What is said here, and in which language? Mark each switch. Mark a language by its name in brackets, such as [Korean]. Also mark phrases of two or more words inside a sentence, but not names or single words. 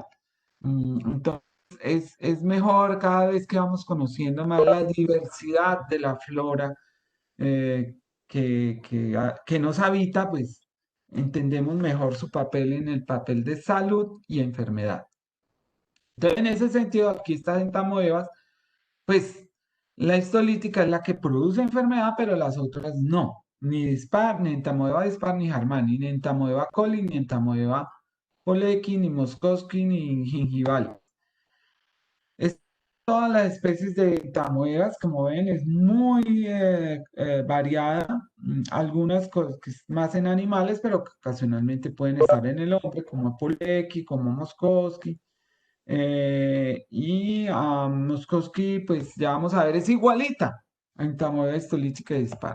[Spanish] Entonces, es mejor cada vez que vamos conociendo más la diversidad de la flora eh, que nos habita, pues entendemos mejor su papel en el papel de salud y enfermedad. Entonces, en ese sentido, aquí estas entamoebas, pues la histolítica es la que produce enfermedad, pero las otras no. Ni dispar, ni entamoeba dispar, ni Harmani, ni entamoeba coli, ni entamoeba Polecki, ni Moscowski, ni gingival. Todas las especies de entamoebas, como ven, es muy variada. Algunas que es más en animales, pero que ocasionalmente pueden estar en el hombre, como Polecki, como Moscowski. Y Noskowski, pues ya vamos a ver, es igualita a entamoeba histolítica y dispara.